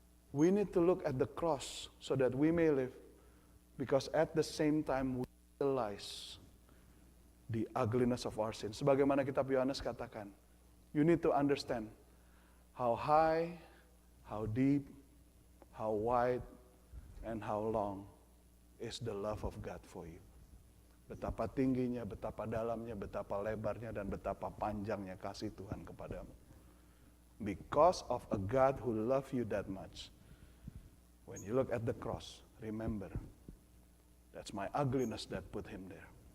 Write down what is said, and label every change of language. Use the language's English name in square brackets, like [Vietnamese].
[English] We need to look at the cross so that we may live. Because at the same time we realize the ugliness of our sin. [Indonesian] Sebagaimana kitab Yohanes katakan, [English] you need to understand how high, how deep, how wide, and how long is the love of God for you. [Indonesian] Betapa tingginya, betapa dalamnya, betapa lebarnya, dan betapa panjangnya kasih Tuhan kepadamu. [English] Because of a God who loves you that much. When you look at the cross, remember, that's my ugliness that put Him there.